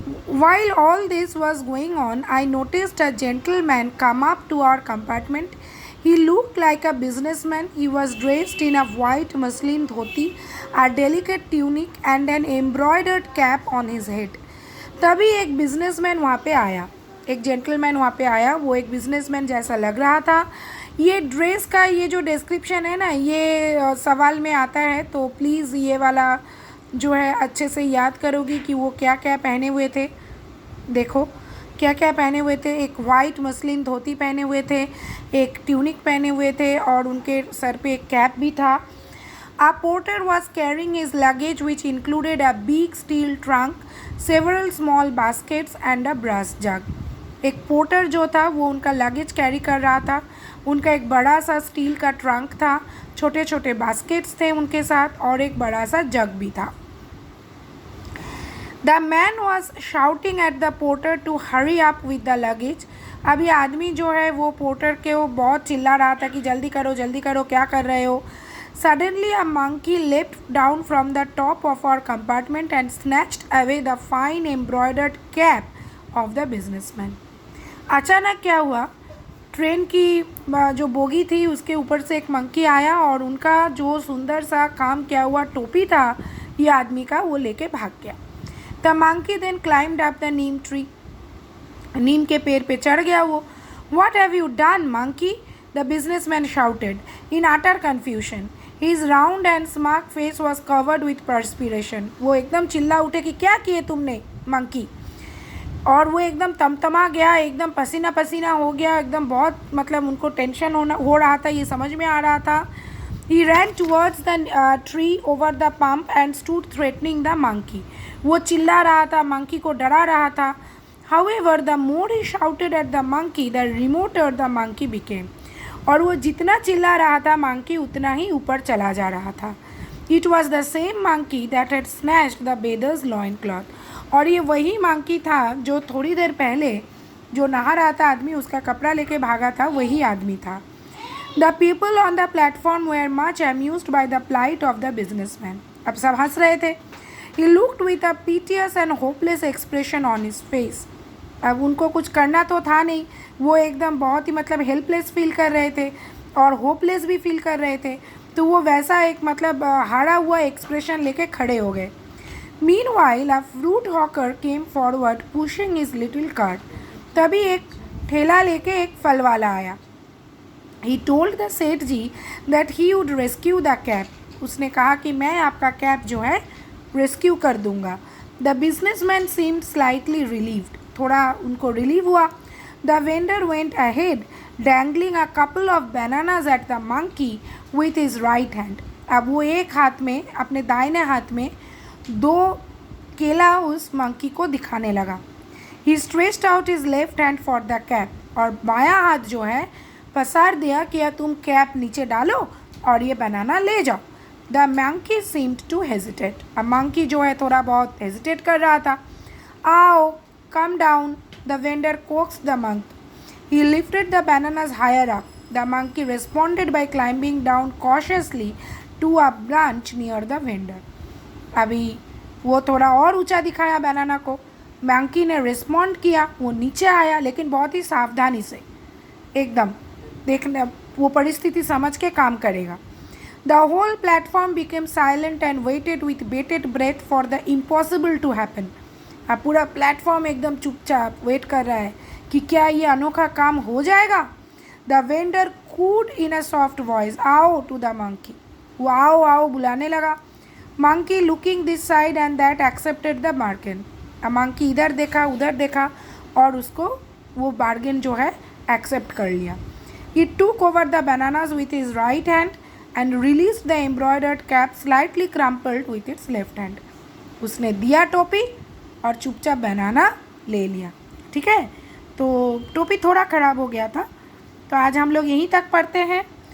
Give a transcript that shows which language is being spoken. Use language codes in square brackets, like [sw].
[en] While all this was going on, I noticed a gentleman come up to our compartment. He looked like a businessman. He was dressed in a white muslin dhoti, a delicate tunic, and an embroidered cap on his head. [hi] तभी एक businessman वहाँ पे आया, एक gentleman वहाँ पे आया. वो एक बिजनेसमैन जैसा लग रहा था. ये ड्रेस का ये जो डिस्क्रिप्शन है ना, ये सवाल में आता है, तो प्लीज़ ये वाला जो है अच्छे से याद करोगी कि वो क्या क्या पहने हुए थे. देखो क्या क्या पहने हुए थे. एक वाइट मसलिन धोती पहने हुए थे, एक ट्यूनिक पहने हुए थे, और उनके सर पे एक कैप भी था. [en] A porter was carrying his luggage, which included a big steel trunk, several small baskets and a brass jug. [hi] एक पोर्टर जो था वो उनका लगेज कैरी कर रहा था. उनका एक बड़ा सा स्टील का ट्रंक था, छोटे छोटे बास्केट्स थे उनके साथ, और एक बड़ा सा जग भी था. [en] The man was shouting at the porter to hurry up with the luggage. [hi] अब ये आदमी जो है वो पोर्टर के वो बहुत चिल्ला रहा था कि जल्दी करो, क्या कर रहे हो. [en] Suddenly a monkey leapt down from the top of our compartment and snatched away the fine embroidered cap of the businessman. [hi] अचानक क्या हुआ, ट्रेन की जो बोगी थी उसके ऊपर से एक मंकी आया, और उनका जो सुंदर सा काम किया हुआ टोपी था ये आदमी का, वो लेके भाग गया. [en] The monkey then climbed up the neem tree. [hi] नीम के पेड़ पे चढ़ गया वो. [en] What have you done, monkey? The businessman shouted in utter confusion. His round and smart face was covered with perspiration. [hi] वो एकदम चिल्ला उठे कि क्या किए तुमने मंकी. और वो एकदम तमतमा गया, एकदम पसीना पसीना हो गया, एकदम बहुत मतलब उनको टेंशन हो रहा था, ये समझ में आ रहा था. [en] He ran towards the tree over the pump and stood threatening the monkey. [hi] वो चिल्ला रहा था, मंकी को डरा रहा था. [en] However, the more he shouted at the monkey, the remoter the monkey became. [hi] और वो जितना चिल्ला रहा था मंकी उतना ही ऊपर चला जा रहा था. [en] It was the same monkey that had snatched the bather's loincloth. [hi] और ये वही मंकी था जो थोड़ी देर पहले जो नहा रहा था आदमी, उसका कपड़ा लेके भागा था, वही आदमी था. [en] The people on the platform were much amused by the plight of the businessman. [hi] अब सब हंस रहे थे. [en] He looked with a piteous and hopeless expression on his face. [hi] अब उनको कुछ करना तो था नहीं, वो एकदम बहुत ही मतलब हेल्पलेस फील कर रहे थे और होपलेस भी फील कर रहे थे. तो वो वैसा एक मतलब हारा हुआ एक्सप्रेशन लेके खड़े हो गए. [en] Meanwhile, a fruit hawker came forward pushing his little cart. [hi] तभी एक ठेला लेके एक फल वाला आया. [en] He told the seth ji that he would rescue the cap. [hi] उसने कहा कि मैं आपका कैप जो है रेस्क्यू कर दूंगा. [en] The businessman seemed slightly relieved. [hi] थोड़ा उनको रिलीव हुआ. [en] The vendor went ahead, dangling a couple of bananas at the monkey with his right hand. [hi] अब वो एक हाथ में, अपने दाहिने हाथ में 2 केला उस मंकी को दिखाने लगा. [en] He stretched out his left hand for the cap. [hi] और बायां हाथ जो है पसार दिया कि तुम कैप नीचे डालो और ये बनाना ले जाओ. [en] The monkey seemed to hesitate. [hi] अब मंकी जो है थोड़ा बहुत हेजिटेट कर रहा था. [en] आओ, come down, the vendor coaxed the monkey. He lifted the bananas higher up. The monkey responded by climbing down cautiously to a branch near the vendor. [hi] अभी वो थोड़ा और ऊंचा दिखाया बनाना को. मंकी ने रिस्पॉन्ड किया, वो नीचे आया, लेकिन बहुत ही सावधानी से, एकदम देखने वो परिस्थिति समझ के काम करेगा. [en] The whole platform became silent and waited with bated breath for the impossible to happen. [hi] अब पूरा प्लेटफॉर्म एकदम चुपचाप वेट कर रहा है कि क्या ये अनोखा काम हो जाएगा. [en] The vendor cooed in a soft voice, आओ to the monkey. [hi] वो आओ आओ बुलाने लगा. [en] Monkey looking this side and that accepted the bargain. [hi] अब monkey इधर देखा उधर देखा और उसको वो बार्गेन जो है एक्सेप्ट कर लिया. [en] He took over the bananas with his right hand and released the embroidered cap slightly crumpled with its left hand. [hi] उसने दिया टोपी और चुपचाप बनाना ले लिया. ठीक है, तो टोपी थोड़ा ख़राब हो गया था. तो आज हम लोग यहीं तक पढ़ते हैं.